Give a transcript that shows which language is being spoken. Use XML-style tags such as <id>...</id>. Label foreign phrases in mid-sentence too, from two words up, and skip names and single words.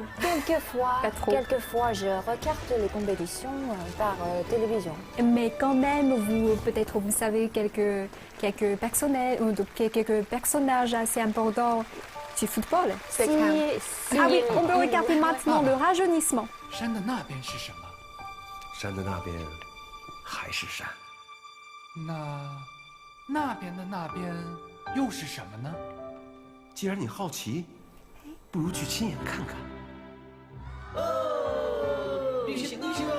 <fr>Quelquefois, je regarde les compétitions par télévision. Mais quand même, peut-être vous savez quelques personnages assez importants du football. Ah oui, on peut regarder maintenant le rajeunissement.</fr> <zh>山的那边是什么？山的那边还是山。那边的那边又是什么呢？既然你好奇，不如去亲眼看看。旅行喽！</zh>